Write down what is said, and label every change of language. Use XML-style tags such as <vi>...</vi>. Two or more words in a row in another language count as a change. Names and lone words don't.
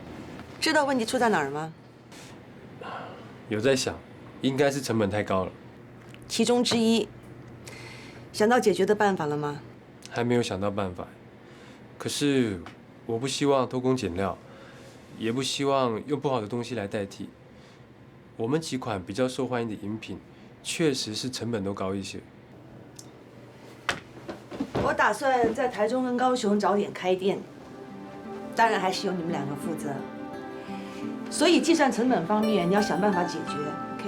<zh>知道問題出在哪兒嗎？有在想，應該是成本太高了。其中之一。想到解決的辦法了嗎？還沒有想到辦法，可是我不希望偷工減料，也不希望用不好的東西來代替。我們幾款比較受歡迎的飲品，確實是成本都高一些。我打算在台中跟高雄找點開店，當然還是由你們兩個負責。所以計算成本方面，你要想辦法解決 ，OK？</zh>